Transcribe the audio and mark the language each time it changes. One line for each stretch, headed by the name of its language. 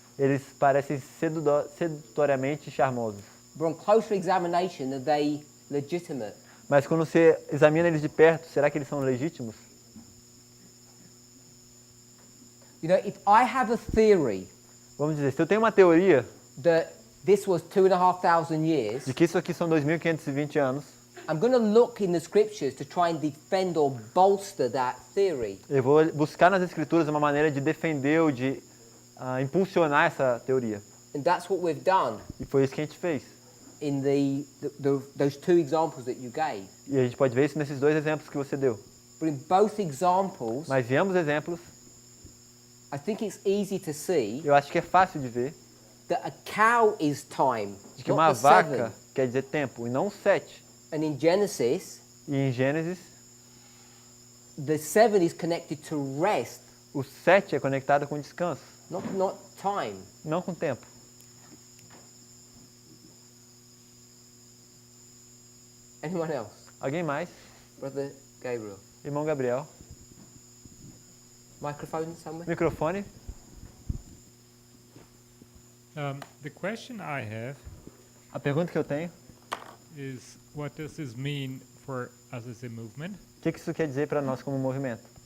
Portuguese: Eles parecem sedutoriamente charmosos.
English: But on closer examination, are they legitimate?
Portuguese: Mas quando você examina eles de perto, será que eles são legítimos?
English: You know, if I have a theory,
Portuguese: vamos dizer, se eu tenho uma teoria
English: that this was 2,500 years,
Portuguese: de que isso aqui são 2.520 anos,
English: I'm going to look in the scriptures to try and defend or bolster that theory.
Portuguese: eu vou buscar nas escrituras uma maneira de defender ou de impulsionar essa teoria.
English: And that's what we've done
Portuguese: E foi isso que a gente fez.
English: in those two examples that you gave.
Portuguese: E a gente pode ver isso nesses dois exemplos que você deu.
English: But in both examples,
Portuguese: Mas em ambos exemplos,
English: I think it's easy to see
Portuguese: eu acho que é fácil de ver
English: that a cow is time,
Portuguese: de que uma
English: not the
Portuguese: vaca
English: seven.
Portuguese: quer dizer tempo e não 7.
English: And in Genesis,
Portuguese: E em Gênesis,
English: the 7 is connected to rest,
Portuguese: o 7 é conectado com descanso,
English: not time.
Portuguese: não com tempo.
English: Anyone else?
Portuguese: Alguém mais?
English: Brother Gabriel.
Portuguese: Irmão Gabriel.
English: Microphone somewhere?
Portuguese: Microfone.
English: The question I have
Portuguese: A pergunta que eu tenho,
English: is, what does this mean for us as a movement?
Portuguese: o que isso quer dizer para nós como movimento?